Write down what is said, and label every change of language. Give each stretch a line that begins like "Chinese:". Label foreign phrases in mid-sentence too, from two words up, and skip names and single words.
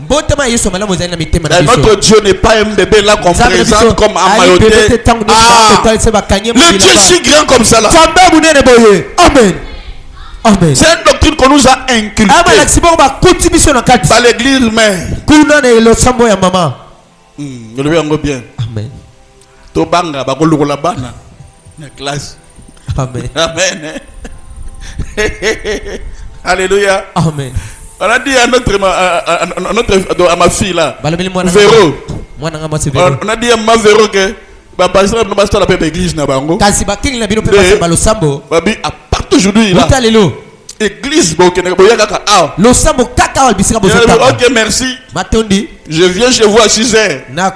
French: Notre Dieu n'est pas un bébé là qu'on présente comme emmailloté. Le Dieu si grand comme ça là. Amen. Amen. C'est une doctrine qu'on nous a inculquée par l'église mère. Bien. Amen.
Lingala: Tobanga bakolokola bana na classe.
French: Amen. Amen. Alléluia. Amen. On a dit à à ma fille là, Véro. On a dit à ma Véro que à partir d'aujourd'hui là, église ok merci, je viens chez vous à 6h.